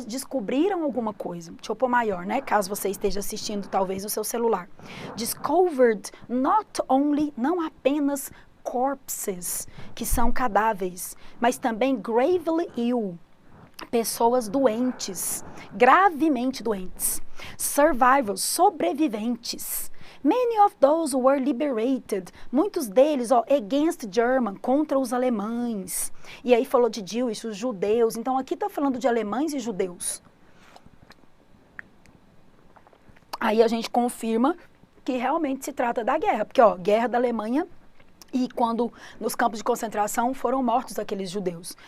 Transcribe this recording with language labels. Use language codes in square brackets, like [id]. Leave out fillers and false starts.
[pt] Descobriram alguma coisa. Deixa eu pôr maior, né? Caso você esteja assistindo, talvez, no seu celular. [en] Discovered not only, [pt] não apenas corpses, que são cadáveres, mas também [en] gravely ill. [pt] Pessoas doentes, gravemente doentes. [en] Survivors, [pt] sobreviventes. [en] Many of those were liberated. [pt] Muitos deles, ó, [en] against German, [pt] contra os alemães. E aí falou de Jewish, os judeus. Então aqui está falando de alemães e judeus. Aí a gente confirma que realmente se trata da guerra. Porque, ó, guerra da Alemanha. E quando nos campos de concentração foram mortos aqueles judeus.